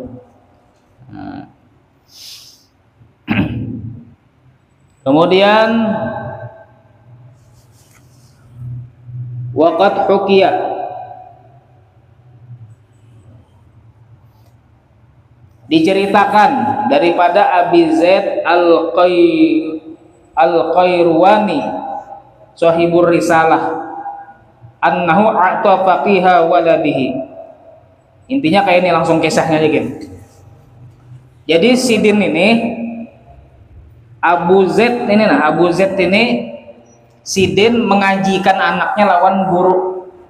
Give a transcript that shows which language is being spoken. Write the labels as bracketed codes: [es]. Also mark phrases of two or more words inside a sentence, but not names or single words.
[id] Nah. Kemudian [ar] وقد حكي, [id] diceritakan daripada [ar] Abi Zaid Al-Qayrawani صاحب الرسالة أنه أعطى فقيه ولده. [id] Intinya kayak ini, langsung kisahnya aja gitu. [bjn] Jadi sidin ini Abu Zaid ini sidin mengajikan anaknya lawan guru.